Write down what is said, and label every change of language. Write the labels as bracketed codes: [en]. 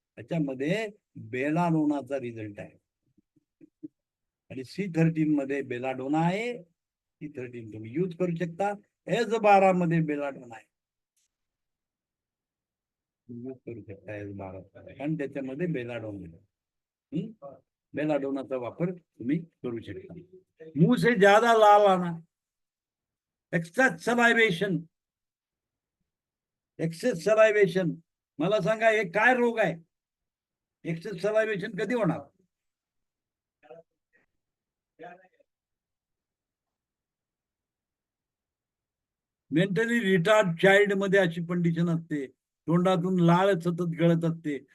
[mr] त्याच्यामध्ये बेलाडोनाचा रिझल्ट आहे आणि C13 मध्ये बेलाडोना आहे. C13 तुम्ही यूज करू शकता. S12 मध्ये बेलाडोना आहे, यूज करू शकता S12 कारण त्याच्यामध्ये बेलाडोना आहे. बेलाडोनाचा वापर तुम्ही करू शकता. [hi] मुंह से ज्यादा लाल आना, [en] Excess salivation, excess salivation. [mr] मला सांगा हे काय रोग आहे? एक्सेस सलायवेशन कधी होणार? मेंटली रिटार्ड चाइल्ड मध्ये अशी कंडिशन असते. तोंडातून लाळ सतत गळत असते.